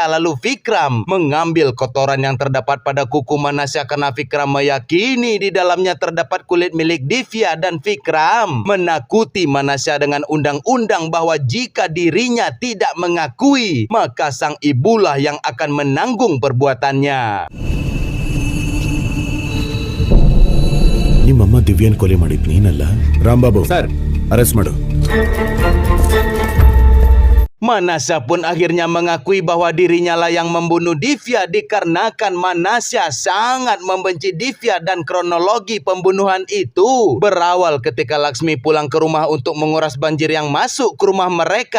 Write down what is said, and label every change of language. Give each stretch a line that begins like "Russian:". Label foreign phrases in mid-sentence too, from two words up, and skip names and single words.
Indonesian: Lalu Vikram mengambil kotoran yang terdapat pada kuku Manasa karena Vikram meyakini di dalamnya terdapat kulit milik Divya dan Vikram menakuti Manasa dengan undang-undang bahwa jika dirinya tidak mengakui, maka sang ibulah yang akan menanggung perbuatannya.
Kannada: ನಿಮ್ಮಮ್ಮ ದಿವ್ಯನ್ ಕೊಲೆ ಮಾಡಿದ್ ನೀನಲ್ಲ? ರಾಂಬಾಬು ಸರ್, ಅರೆಸ್ಟ್ ಮಾಡು.
Indonesian: Manasa pun akhirnya mengakui bahwa dirinya lah yang membunuh Divya dikarenakan Manasa sangat membenci Divya dan kronologi pembunuhan itu berawal ketika Laksmi pulang ke rumah untuk menguras banjir yang masuk ke rumah mereka.